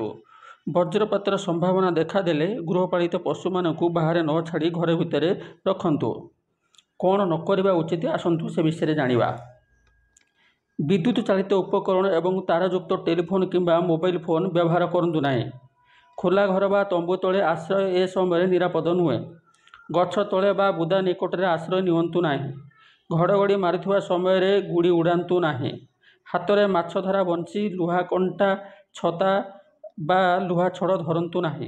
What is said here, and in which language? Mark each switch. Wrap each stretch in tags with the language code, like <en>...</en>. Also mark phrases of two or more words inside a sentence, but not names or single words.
<or>ବଜ୍ରପାତର ସମ୍ଭାବନା ଦେଖା ଦେଲେ ଗୃହପାଳିତ ପଶୁ ମାନଙ୍କୁ ବାହାର ନ ଛାଡ଼ି ଘର ଭିତର ରଖନ୍ତୁ। କଣ ନ କରିବା ଉଚିତ ଆସନ୍ତୁ ସେ ବିଷୟ ଜାଣିବା। ବିଦ୍ୟୁତ ଚାଳିତ ଉପକରଣ ଏବଂ ତାରଯୁକ୍ତ ଟେଲିଫୋନ କିମ୍ବା ମୋବାଇଲ ଫୋନ ବ୍ୟବହାର କରନ୍ତୁ ନାହିଁ। ଖୋଲା ଘର ବା ତମ୍ବୁ ତଳେ ଆଶ୍ରୟ ଏ ସମୟ ନିରାପଦ ନୁହେଁ। ଗଛ ତଳେ ବା ବୁଦା ନିକଟ ରେ ଆଶ୍ରୟ ନିଅନ୍ତୁ ନାହିଁ। ଘଡ଼ଘଡ଼ି ମାରୁଥିବା ସମୟ ରେ ଗୁଡ଼ି ଉଡ଼ାନ୍ତୁ ନାହିଁ। ହାତ ରେ ମାଛ ଧରା ବନ୍ଶୀ ଲୁହା କଣ୍ଟା ଛତା ବା ଲୁହା ଛଡ଼ ଧରନ୍ତୁ ନାହିଁ।</or>